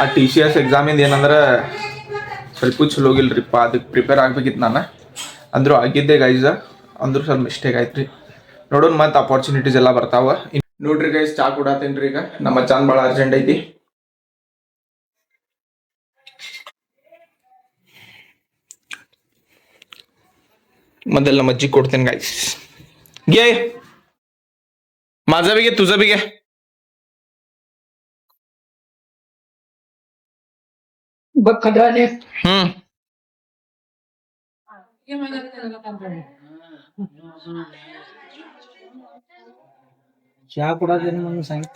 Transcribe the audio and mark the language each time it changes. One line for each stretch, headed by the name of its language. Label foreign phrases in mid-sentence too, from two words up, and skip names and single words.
Kannada: TCS ಎಕ್ಸಾಮಿಂದ ಏನಂದ್ರೆ ಸ್ವಲ್ಪ ಚಲೋ ಹೋಗಿಲ್ರಿಪ್ಪ ಅದಕ್ಕೆ ಪ್ರಿಪೇರ್ ಆಗ್ಬೇಕಿತ್ತು ನಾನು ಅಂದ್ರೂ ಆಗಿದ್ದೆ ಗೈಸ್ ಅಂದ್ರೂ ಸ್ವಲ್ಪ ಮಿಸ್ಟೇಕ್ ಆಯ್ತು ರೀ ನೋಡೋಣ ಮತ್ತೆ ಅಪಾರ್ಚುನಿಟೀಸ್ ಎಲ್ಲ ಬರ್ತಾವ ನೋಡ್ರಿ ಗೈಸ್ ಚಾ ಕೊಡತ್ತೇನ್ರಿ ಈಗ ನಮ್ಮ ಚಾನ್ ಭಾಳ ಅರ್ಜೆಂಟ್ ಐತಿ ಮೊದಲು ನಮ್ಮ ಅಜ್ಜಿ ಕೊಡ್ತೇನೆ ಗೈಸ್
Marathi: गे माझा बी घे तुझा बी घे बघ खड्याने चहा कुडाचे म्हणून सांगते